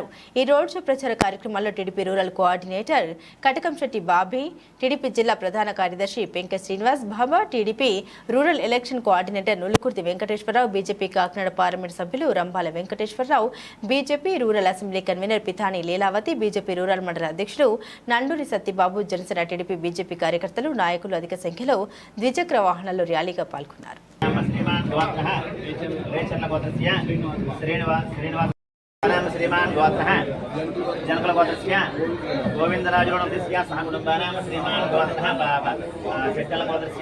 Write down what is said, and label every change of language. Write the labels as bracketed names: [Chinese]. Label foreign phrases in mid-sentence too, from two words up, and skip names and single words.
[Telugu] ఈ [English] road show [Telugu] ప్రచార కార్యక్రమాల్లో టీడీపీ [English] rural coordinator [Telugu] కటకంశెట్టి బాబీ, టీడీపీ జిల్లా ప్రధాన కార్యదర్శి పెంక శ్రీనివాస్ బాబా, టీడీపీ [English] rural election coordinator [Telugu] నులుకుర్తి వెంకటేశ్వరరావు, బీజేపీ కాకినాడ పార్లమెంట్ సభ్యులు రంభాల వెంకటేశ్వరరావు, బీజేపీ [English] rural assembly convener [Telugu] పితాని లీలావతి, బీజేపీ రూరల్ మండల అధ్యక్షుడు నండూరి సత్యబాబు, జనసేన టీడీపీ బీజేపీ కార్యకర్తలు, నాయకులు అధిక సంఖ్యలో ద్విచక్ర వాహనాల్లో ర్యాలీగా పాల్గొన్నారు. [Sanskrit] श्रीमान गोत्रः जनकल गोत्रस्य गोविंदराजुरणस्य सह कुटुंबानां श्रीमान गोत्रः बाबा शेट्टल गोत्रस्य